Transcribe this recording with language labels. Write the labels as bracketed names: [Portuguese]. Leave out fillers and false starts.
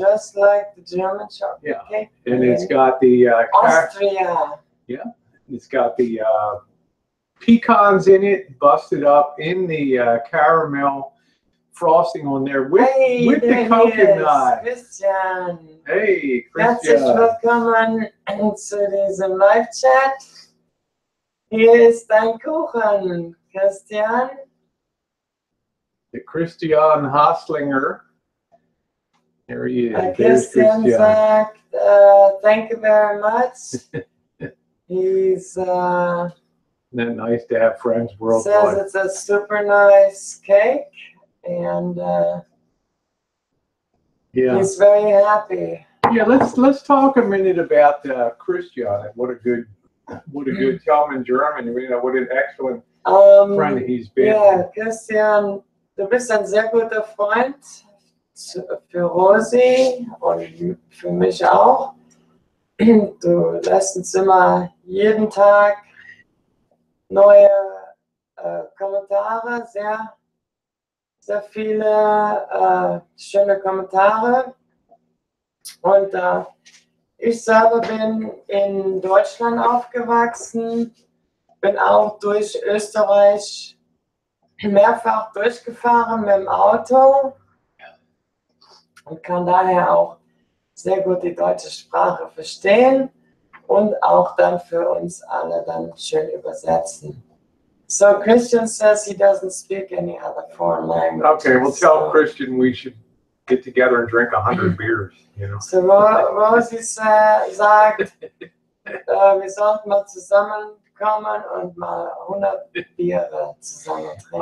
[English] Just like the German chocolate cake. And it's got the Austria. Yeah, it's got the pecans in it, busted up in the caramel frosting on there with the coconut. Christian. Hey, Christian. [German] Herzlich willkommen zu diesem Live-Chat. Hier ist dein Kuchen, Christian. [English] The Christian Haslinger. There he is. [German] Christian sagt, [English] thank you very much. He's Isn't that nice to have friends worldwide? Says it's a super nice cake. And he's very happy. Yeah, let's talk a minute about Christian and what a good tell him in German. You know, what an excellent friend he's been. [German] Ja, Christian, du bist ein sehr guter Freund für Rosi und für mich auch. Du lässt uns immer jeden Tag neue Kommentare, sehr viele schöne Kommentare. Und ich selber bin in Deutschland aufgewachsen, bin auch durch Österreich mehrfach durchgefahren mit dem Auto und kann daher auch sehr gut die deutsche Sprache verstehen und auch dann für uns alle dann schön übersetzen. [English] So Christian says he doesn't speak any other foreign language. Okay, well tell Christian we should get together and drink 100 beers, you know. [German] So Rosie sagt, wir sollten mal zusammenkommen und mal 100 Biere zusammen trinken.